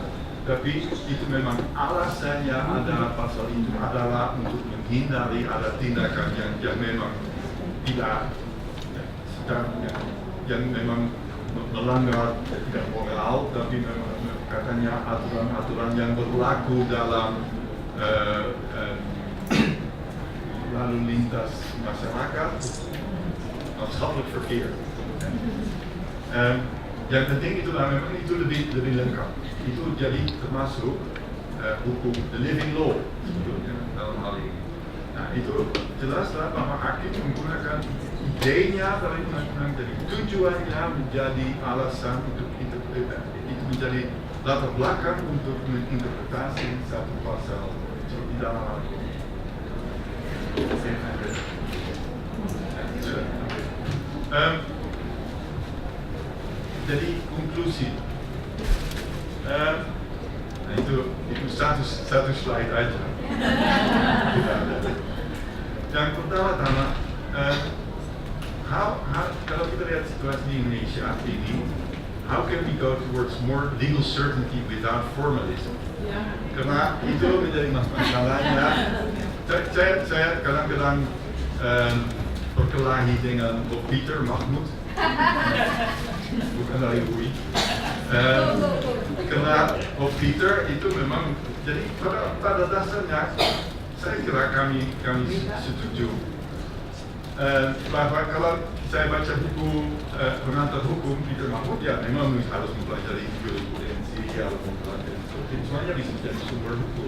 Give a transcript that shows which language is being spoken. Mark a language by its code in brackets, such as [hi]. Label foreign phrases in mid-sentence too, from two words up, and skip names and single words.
[id] Tapi itu memang alasannya ada pasal itu adalah untuk menghindari ada tindakan yang memang tidak yang memang melanggar tidak moral, tapi memang katanya aturan-aturan yang berlaku dalam lalu lintas masyarakat, [nl] maatschappelijk verkeer. [id] Yang penting itulah memang itu lebih lengkap. Itu jadi termasuk hukum [en] the living law [id] sebetulnya dalam hal ini. Nah, itu jelaslah bahwa hakim menggunakan idenya dari undang-undang, jadi tujuannya menjadi alasan untuk itu menjadi latar belakang untuk menginterpretasi satu pasal seperti dalam hal ini. Jadi konklusi. Nah itu satu slide aja. Yang pertama-tama, kalau kita lihat situasi di Indonesia ini, [en] how can we go towards more legal certainty without formalism? [id] Karena itu menjadi masalahnya. Saya kadang-kadang berkelahi dengan Prof Peter Mahmud, bukan dari UI. Karena Prof Peter itu memang, jadi pada dasarnya saya kira kami setuju bahwa kalau saya baca buku pengantar hukum Peter Mahmud, ya memang harus mempelajari jurisprudensi, harus mempelajari semuanya bisa menjadi sumber hukum.